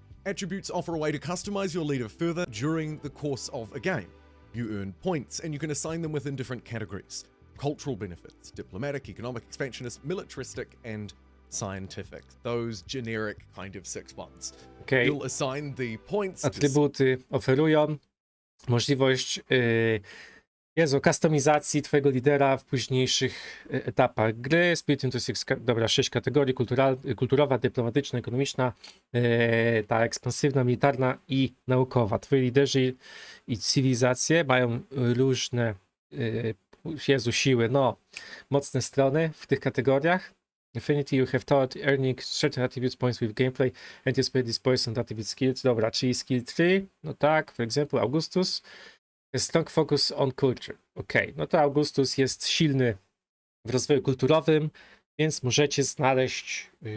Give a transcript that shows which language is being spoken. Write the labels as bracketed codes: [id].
[en] Attributes offer a way to customize your leader further during the course of a game. You earn points, and you can assign them within different categories. Cultural benefits, diplomatic, economic, expansionist, militaristic, and scientific. Those generic kind of 6 ones. Okay. You'll assign the points. [pl] Atrybuty oferują możliwość kustomizacji twojego lidera w późniejszych etapach gry. [en] Split into 6, [pl] dobra, 6 kategorii: kulturowa, dyplomatyczna, ekonomiczna, ta ekspansywna, militarna i naukowa. Twoi liderzy i cywilizacje mają różne siły, mocne strony w tych kategoriach. [en] Affinity, you have taught earning certain attributes points with gameplay and you spend this points on attribute skills. [pl] Dobra, czyli skill 3, no tak, [en] for example, [pl] Augustus. [en] Strong focus on culture. [pl] Ok, no to Augustus jest silny w rozwoju kulturowym, więc możecie znaleźć.